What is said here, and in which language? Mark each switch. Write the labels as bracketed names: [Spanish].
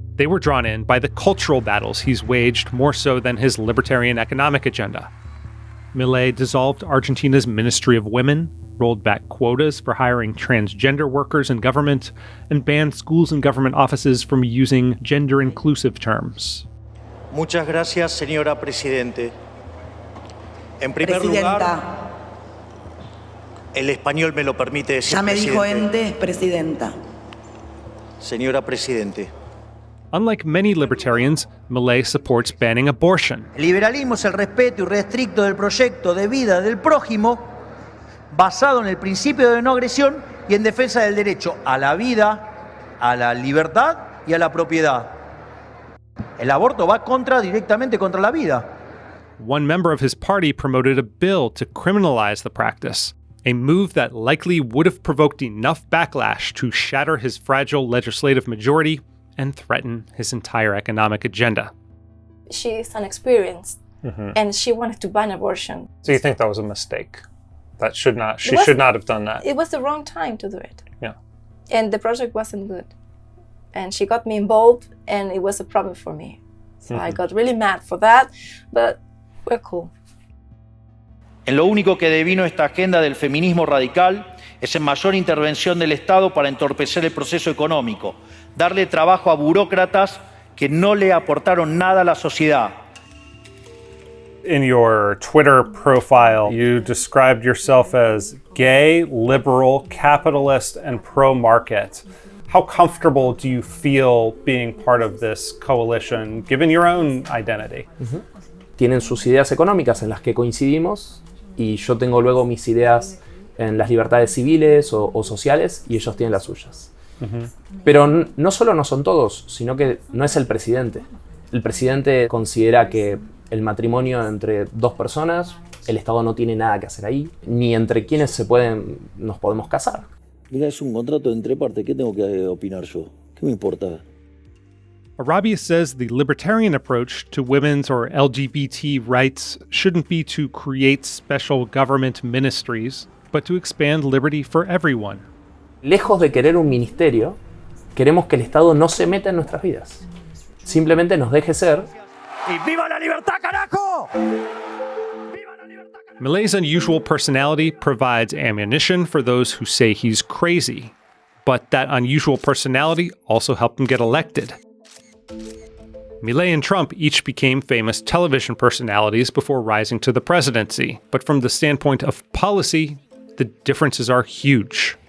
[English] They were drawn in by the cultural battles he's waged more so than his libertarian economic agenda. Milei dissolved Argentina's Ministry of Women, rolled back quotas for hiring transgender workers in government, and banned schools and government offices from using gender-inclusive terms. [Spanish] Muchas gracias, señora Presidente. En primer lugar, el español me lo permite decir. Ya me dijo ente, Presidenta. Señora Presidente. [English] Unlike many libertarians, Milei supports banning abortion. [Spanish] El liberalismo es el respeto irrestricto del proyecto de vida del prójimo, basado en el principio de no agresión y en defensa del derecho a la vida, a la libertad y a la propiedad. El aborto va directamente contra la vida. [English] One member of his party promoted a bill to criminalize the practice, a move that likely would have provoked enough backlash to shatter his fragile legislative majority and threaten his entire economic agenda. She is inexperienced, and she wanted to ban abortion. So you think that was a mistake? That should not have done that. It was the wrong time to do it. Yeah. And the project wasn't good. And she got me involved, and it was a problem for me. So I got really mad for that, but we're cool. [Spanish] En lo único que devino esta agenda del feminismo radical es en mayor intervención del Estado para entorpecer el proceso económico, darle trabajo a burócratas que no le aportaron nada a la sociedad. [English] In your Twitter profile, you described yourself as gay, liberal, capitalist, and pro-market. How comfortable do you feel being part of this coalition, given your own identity? [Spanish] Tienen sus ideas económicas en las que coincidimos, y yo tengo luego mis ideas en las libertades civiles o sociales, y ellos tienen las suyas. Pero no solo no son todos, sino que no es el presidente. El presidente considera que el matrimonio entre dos personas, el Estado no tiene nada que hacer ahí, ni entre quienes nos podemos casar. Mira, es un contrato entre partes, ¿qué tengo que opinar yo? ¿Qué me importa? [English] Arabia says the libertarian approach to women's or LGBT rights shouldn't be to create special government ministries, but to expand liberty for everyone. [Spanish] Lejos de querer un ministerio, queremos que el Estado no se meta en nuestras vidas. Simplemente nos deje ser. ¡Y viva la libertad, carajo! [English] Milei's unusual personality provides ammunition for those who say he's crazy, but that unusual personality also helped him get elected. Milei and Trump each became famous television personalities before rising to the presidency, but from the standpoint of policy, the differences are huge.